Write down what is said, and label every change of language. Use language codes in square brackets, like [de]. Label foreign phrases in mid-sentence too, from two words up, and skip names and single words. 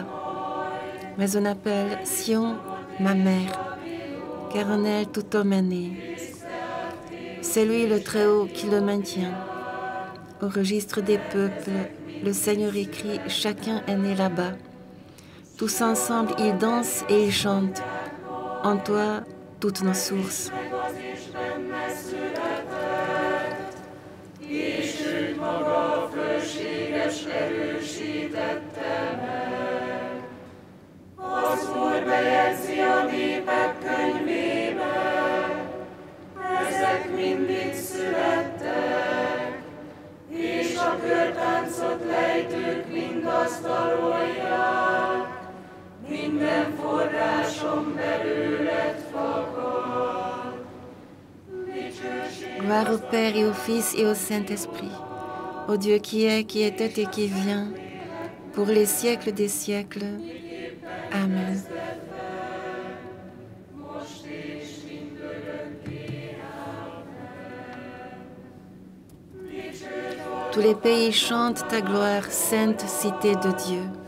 [fr] Mais on appelle Sion ma mère, car en elle tout homme est né. C'est lui le Très-Haut qui le maintient. Au registre des peuples, le Seigneur écrit, chacun est né là-bas. Tous ensemble, ils dansent et ils chantent. En toi, toutes nos sources. [hu] Az Úr bejegyzi a népek könyvébe, ezek mindig születtek, és a körtáncot lejtők mind azt dalolják, minden forrásom belőled fakad. [fr] Gloire au Père et au Fils et au Saint-Esprit, au Dieu qui est, qui était et qui vient, pour les siècles des siècles. Amen. Tous les pays chantent ta gloire, sainte cité de Dieu.